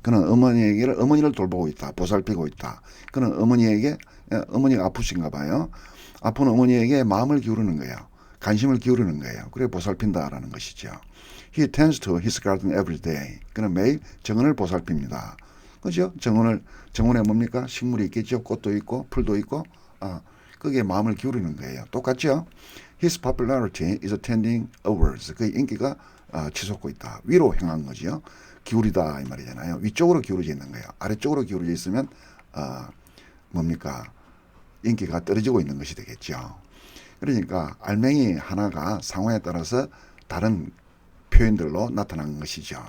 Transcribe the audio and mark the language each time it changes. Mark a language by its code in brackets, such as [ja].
[ko] 그는 어머니를 돌보고 있다. 보살피고 있다. 그는 어머니가 아프신가 봐요. 아픈 어머니에게 마음을 기울이는 거예요. 관심을 기울이는 거예요. 그래 보살핀다라는 것이죠. [en] He tends to his garden every day. [ko] 그는 매일 정원을 보살핍니다. 그죠? 정원에 뭡니까? 식물이 있겠죠. 꽃도 있고 풀도 있고 거기에 마음을 기울이는 거예요. 똑같죠? [en] His popularity is tending upwards. [ko] 그 인기가 치솟고 있다. 위로 향한 거지요. 기울이다 이 말이잖아요. 위쪽으로 기울어져 있는 거예요. 아래쪽으로 기울어져 있으면 뭡니까? 인기가 떨어지고 있는 것이 되겠죠. 그러니까 알맹이 하나가 상황에 따라서 다른 표현들로 나타난 것이죠.